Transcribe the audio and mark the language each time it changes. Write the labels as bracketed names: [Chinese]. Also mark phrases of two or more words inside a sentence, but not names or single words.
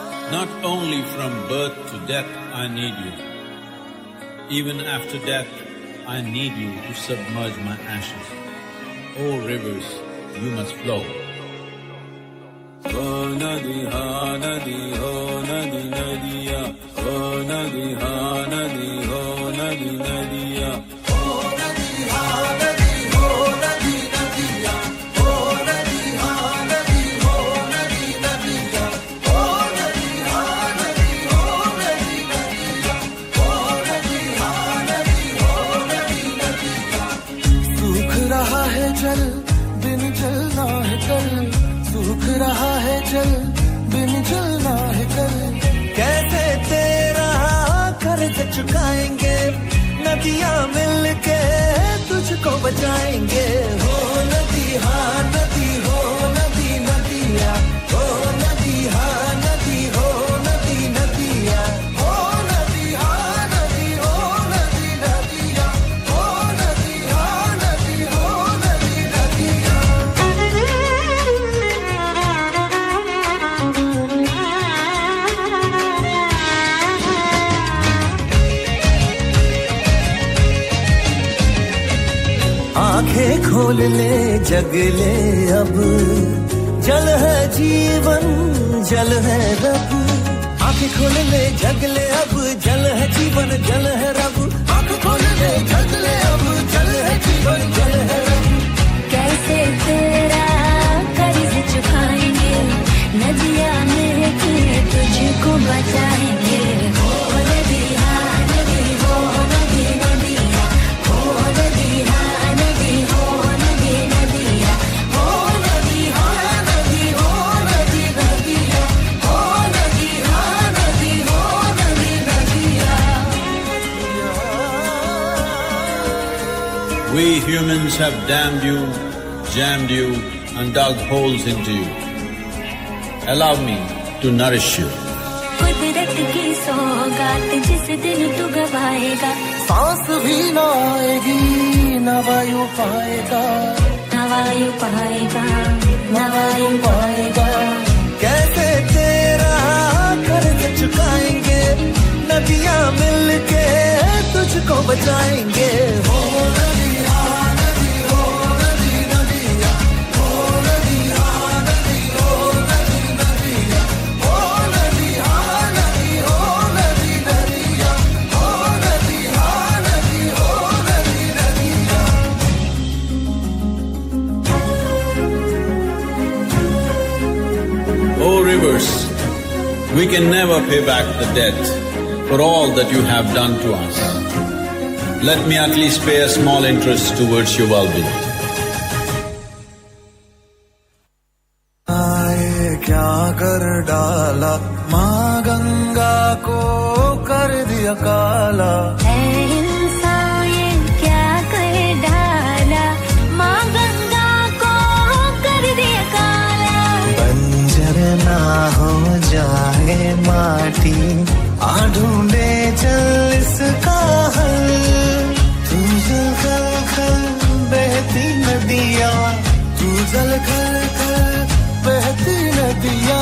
[English] Not only from birth to death I need you. Even after death, I need you to submerge my ashes. Oh rivers, you must flow. [Hindi] ओ नदी हाँ नदी हो नदी नदिया. ओ नदी हाँ नदी हो नदी नदिया. ओ नदी हाँ नदी हो नदी नदिया. ओ नदी हाँ नदी हो नदी नदिया. ओ नदी हाँ नदी हो नदी नदिया. ओ नदी हाँ नदी हो नदी नदिया. सूख रहा है जल बिन जलना है कल, सूख रहा है जल बिन जलना है कल। कैसे तेरा कर्ज चुकाएंगे, नदियां मिलके तुझको बचाएंगे। हो नदी हाँ नदी हो नदी नदिया, हो नदी हाँ नदी हो नदी नदिया, हो नदी हाँ नदी हो नदी नदिया, हो नदी हाँ नदी हो नदी नदिया। आंखें खोल ले जग ले अब, जल है जीवन जल है रब। आंखें खोल ले जग ले अब, जल है जीवन जल है रब। आंखें खोल ले जग ले अब, जल है जीवन जल है रब। कैसे तेरा कर्ज चुकाएंगे, नदियां मिलके तुझको बचाएंगे। हो नदी हाँ नदी हो नदी नदिया, हो नदी हाँ नदी हो नदी नदिया, हो नदी हाँ नदी हो नदी नदिया, हो नदी हाँ नदी हो नदी नदिया। [English] We humans have damned you, jammed you, and dug holes into you. Allow me to nourish you. [Hindi] कुदरत की सौगात जिस दिन तू गवाएगा, सांस भी ना आएगी न वायु पाएगा, न वायु पाएगा न वायु पाएगा। कैसे तेरा कर्ज चुकाएंगे, नदियां मिलके तुझको बचाएंगे। हो नदी हाँ नदी हो नदी नदिया, हो नदी हाँ नदी हो नदी नदिया, हो नदी हाँ नदी हो नदी नदिया, हो नदी हाँ नदी हो नदी नदिया। [English] Oh rivers, we can never pay back the debt for all that you have done to us. Let me at least pay a small interest towards your well-being. [Hindi] आए क्या कर डाला, माँ गंगा को कर दिया काला। ऐ इंसान ये क्या कर डाला, माँ गंगा को कर दिया काला। बंजर ना हो जाए माटी, आ ढूंढे चल इसका हल। तू जल खल खल बहती नदियाँ, तू जल खल खल बहती नदियाँ।